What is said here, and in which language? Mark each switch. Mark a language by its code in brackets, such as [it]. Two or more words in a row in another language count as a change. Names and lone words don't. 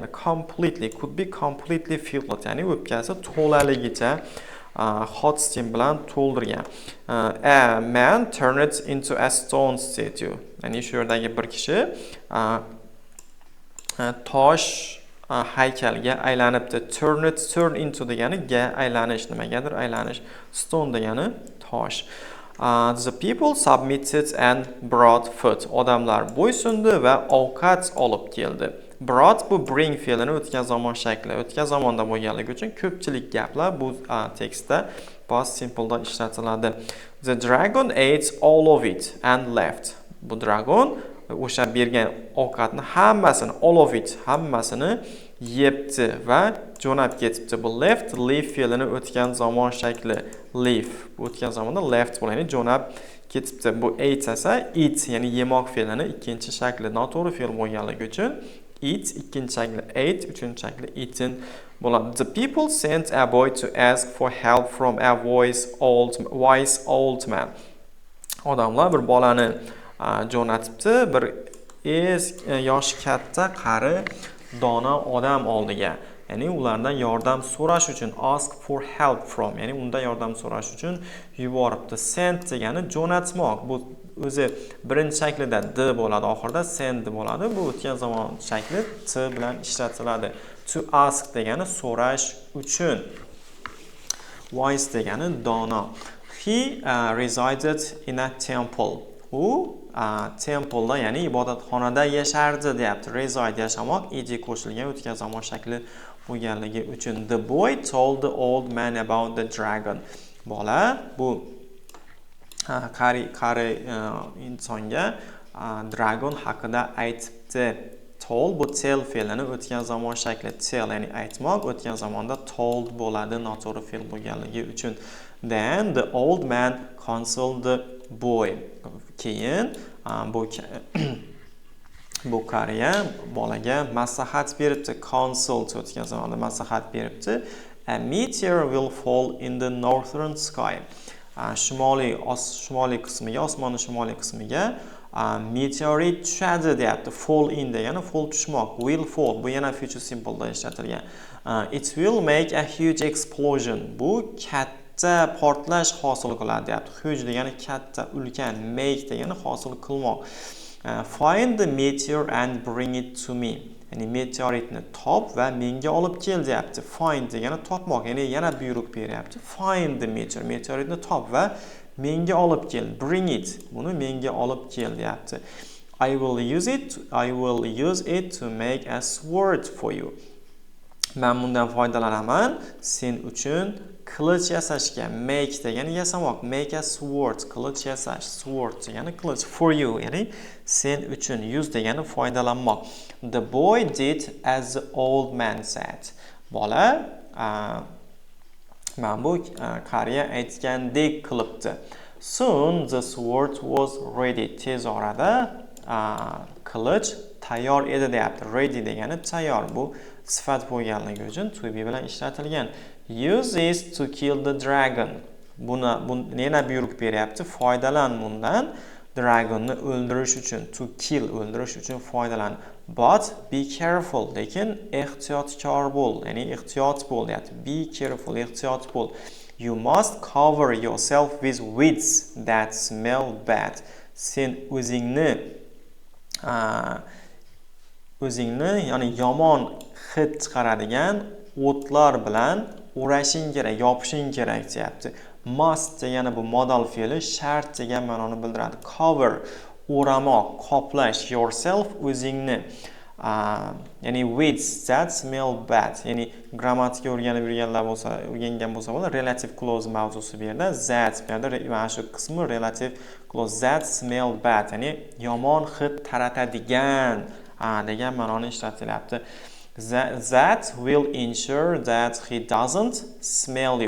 [en] Completely, could be completely filled, [uz] ya'ni o'pkasi to'laligicha [en] hot steam [uz] bilan to'ldirgan. [en] A man turned into a stone statue. [uz] Ya'ni shu yerdagi bir kishi tosh haykalga aylanibdi. [en] Turn into [uz] degani ga aylanish, nimagadir aylanish. Stone degani tosh. [en] The people submitted and brought food. [uz] Odamlar bo'ysundi va ovqat olib keldi. Brought bu bring fe'lini o'tgan zamon shakli. O'tgan zamonda bo'lganligi uchun ko'pchilik gaplar bu tekstda [en] past simple'da [uz] ishlatiladi. [en] The dragon ate all of it and left. [uz] Bu dragon o'sha bergan ovqatni hammasini, [en] all of it, [uz] hammasini yebdi va jo'nab ketibdi. Bu left, leave fe'lini o'tgan zamon shakli. Leave. Bu o'tgan zamonda left bo'ladi, jo'nab ketibdi. Bu ate esa eat, ya'ni yemoq fe'lini ikkinchi shakli, noto'g'ri fe'l bo'lganligi uchun eat ikkinchi shakli, ate uchinchi shakli, eaten bo'ladi. [en] The people sent a boy to ask for help from a wise old man. [uz] Odamlar bir bolani jo'natibdi, bir yoshi katta qari dono odam oldiga. Ya'ni ulardan yordam so'rash uchun, [en] ask for help from, [uz] ya'ni undan yordam so'rash uchun yuboribdi. Send degani jo'natmoq. Bu o'zi birinchi shaklida d bo'ladi, oxirida send bo'ladi. Bu o'tgan zamon shakli t bilan ishlatiladi. [en] To ask [uz] degani so'rash uchun. Wise degani dono. [en] He resided in a temple. [uz] U temple'da, ya'ni ibodatxonada yashardi deyapti. Reside yashamoq ed qo'shilgan o'tgan zamon shakli bo'lganligi uchun. [en] The boy told the old man about the dragon. [uz] Bola bu qari insonga dragon haqida aytibdi. Told bu tell fe'lini o'tgan zamon shakli. Tell ya'ni aytmoq, o'tgan zamonda told bo'ladi, noto'g'ri fe'l bo'lganligi uchun. [en] Then the old man consoled the boy. [uz] Keyin bu qariya bolaga maslahat beribdi. Consult o'tgan zamonda maslahat beribdi. [en] A meteor will fall in the northern sky. [uz] Shimoliy qismiga, osmonning shimoliy qismiga meteorit tushadi deyapti. Fall in degani fall tushmoq. [en] Will fall. [uz] Bu yana [en] future simple'da [uz] ishlatilgan. [en] It will make a huge explosion. [uz] Bu katta portlash hosil qiladi deyapti. Huge degani katta, ulkan, make degani hosil qilmoq. [en] Find the meteor and bring it to me. [uz] Ya'ni meteoritni top va menga olib kel deyapti. Find degani topmoq, ya'ni yana buyruq beryapti. [en] Find the meteor, [uz] meteoritni top va menga olib kel. [en] Bring it, [uz] buni menga olib kel deyapti. [en] I will use it to make a sword for you. [uz] Men bundan foydalanaman sen uchun qilich yasashga. Make degani yasamoq. [en] Make a sword, [uz] qilich yasash. Sword degani qilich. [en] For you, [uz] ya'ni sen uchun. Use degani foydalanmoq. [en] The boy did as the old man said. [uz] Bola men bu qariya aytgandek qilibdi. [en] Soon the sword was ready. [uz] Tez orada qilich tayyor edi deyapti. Ready degani tayyor. Bu sifat bo'lganligi uchun [en] to be [uz] bilan ishlatilgan. [en] Use this to kill the dragon. [uz] Buni yana buyruq beryapti. Foydalan bundan dragonni o'ldirish uchun. [en] To kill, [uz] o'ldirish uchun foydalan. [en] But be careful, [uz] lekin ehtiyotkor bo'l, ya'ni ehtiyot bo'l deyapti. [en] Be careful, [uz] ehtiyot bo'l. [en] You must cover yourself with weeds that smell bad. [uz] Sen o'zingni ya'ni yomon hid chiqaradigan o'tlar bilan o'rashing kerak, yopishing kerak deyapti. Must degani bu modal fe'li shart degan ma'noni bildiradi. Cover o'ramoq, qoplash yourself o'zingni. Ya'ni [en] with that smell bad. [uz] Ya'ni grammatika o'rganib o'rgangan bo'lsa bo'ladi. [en] Relative clause [uz] mavzusi bu yerda. That bu yerda mana shu qismi [en] relative clause. That smell bad. [uz] Ya'ni yomon hid taratadigan degan ma'noni ishlatilyapti. [en] That will ensure that he doesn't smell you.